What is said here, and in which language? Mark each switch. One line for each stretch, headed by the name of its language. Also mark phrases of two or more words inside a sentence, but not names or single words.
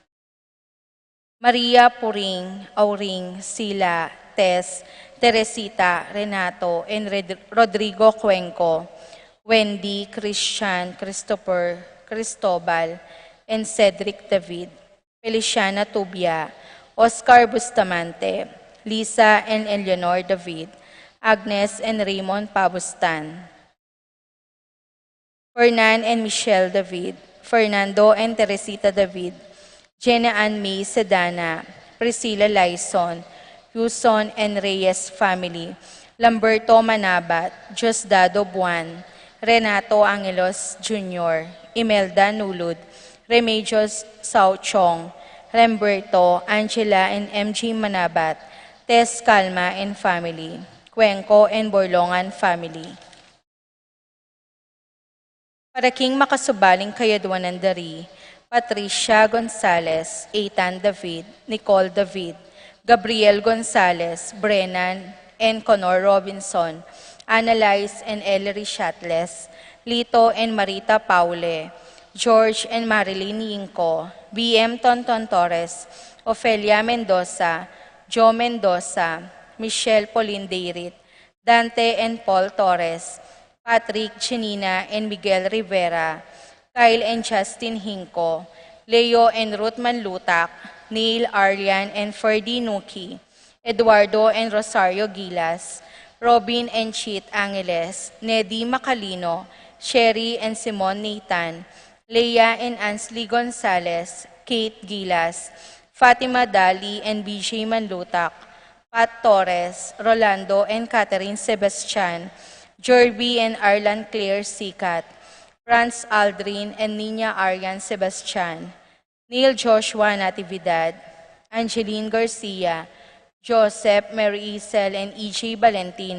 English: Maria Puring, Auring, Sila, Tess, Teresita, Renato, and Rodrigo Cuenco, Wendy, Christian, Christopher, Cristobal, and Cedric David, Feliciana Tubia, Oscar Bustamante, Lisa and Eleanor David, Agnes and Raymond Pabustan, Fernan and Michelle David, Fernando and Teresita David, Jenna Ann May Sedana, Priscilla Lyson, Yuson and Reyes family, Lamberto Manabat, Diosdado Buan, Renato Angelos Jr., Imelda Nulud, Remedios Sauchong, Remberto, Angela and MG Manabat, Tess Calma and family, Cuenco and Borlongan family.
Pampanga: Para king makasubaling kayadwanan dari,
English: Patricia Gonzalez, Ethan David, Nicole David, Gabriel Gonzalez, Brennan and Conor Robinson, Annalise and Ellery Shatles, Lito and Marita Paule, George and Marilyn Yinco, BM Tonton Torres, Ofelia Mendoza, Joe Mendoza, Michelle Pauline Deirit, Dante and Paul Torres, Patrick, Chinina and Miguel Rivera, Kyle and Justin Hinco, Leo and Ruth Manlutak, Neil, Arlian and Ferdy Nuki, Eduardo and Rosario Gilas, Robin and Cheat Angeles, Neddy Macalino, Sherry and Simon Nathan, Leia and Ansley Gonzalez, Kate Gilas, Fatima Dali and BJ Manlutak, Pat Torres, Rolando and Catherine Sebastian, Jerby and Arlan Claire Sikat, Franz Aldrin and Nina Arian Sebastian, Neil Joshua Natividad, Angeline Garcia, Joseph Mary Isel and E.J.